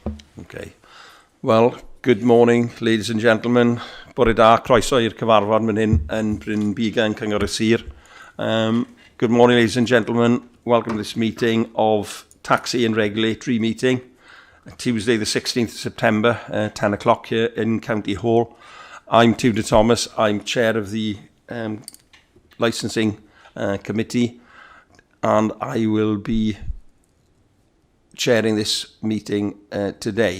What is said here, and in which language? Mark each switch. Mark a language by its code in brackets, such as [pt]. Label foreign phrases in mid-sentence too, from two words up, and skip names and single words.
[en] Okay. Well, good morning, ladies and gentlemen. [cy] Bore da, croeso i'r cyfarfod fan hyn yn Bryn Bigan, Cyngor y Sir. [en] Good morning, ladies and gentlemen. Welcome to this meeting of Taxi and Regulatory meeting. Tuesday, the 16th of September, 10 o'clock here in County Hall. I'm Tudor Thomas. I'm chair of the licensing committee, and I will be chairing this meeting today.